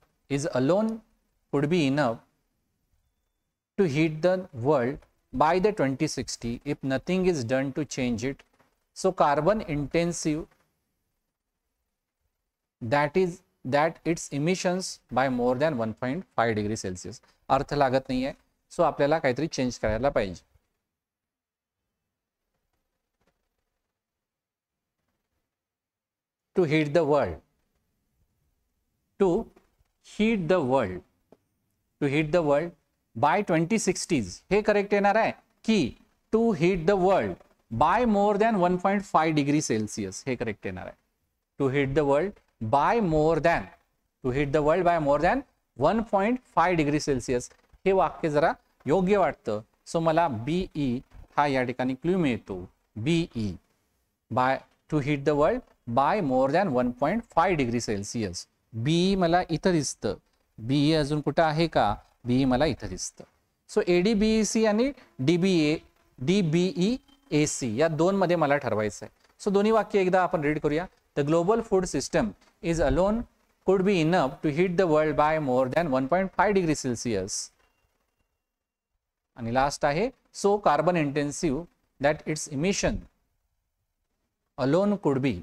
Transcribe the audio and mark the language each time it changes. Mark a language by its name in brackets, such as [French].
[English] is alone could be enough to heat the world by the 2060 if nothing is done to change it. So carbon intensive that its emissions by more than 1.5 degree Celsius. [Marathi] अर्थ लागत नाही आहे. So आपल्याला काहीतरी change करायला पाहिजे. [English] To heat the world, to heat the world, to heat the world by 2060. [Marathi] हे correct येणार आहे की [English] To heat the world by more than 1.5 degree Celsius. [Marathi] हे करेक्ट येणार आहे. [English] To heat the world by more than, to heat the world by more than 1.5 degree Celsius. [Marathi] हे वाक्य जरा योग्य वाटतं. सो मला बीई हा या ठिकाणी क्ल्यू मिळतो. [English] Be by to heat the world by more than 1.5 degree Celsius. [Marathi] Be मला इथं दिसतं. बीई अजून कुठं आहे का? बीई मला इथं दिसतं. सो एडीबीईसी आणि डीबीईएसी या दोन मध्ये मला ठरवायचं आहे. सो दोन्ही वाक्य एकदा आपण रीड करूया. [English] The global food system is alone could be enough to heat the world by more than 1.5 degree Celsius. [Marathi] आणि लास्ट आहे [English] so carbon intensive that its emission alone could be.